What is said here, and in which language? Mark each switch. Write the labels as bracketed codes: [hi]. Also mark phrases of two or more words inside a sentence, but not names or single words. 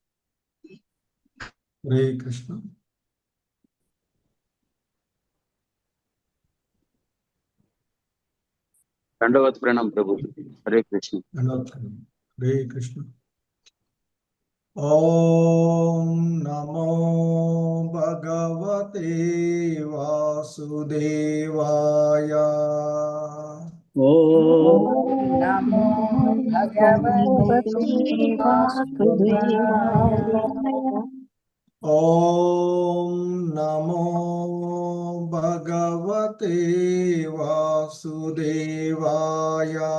[sa] హరే కృష్ణ. దండవత్ ప్రణాం ప్రభు. హరే కృష్ణ. హరే కృష్ణ. ఓం నమో భగవతే వాసుదేవాయ. ఓం నమో భగవతే వాసుదేవాయ. ఓం నమో భగవతే వాసుదేవాయ.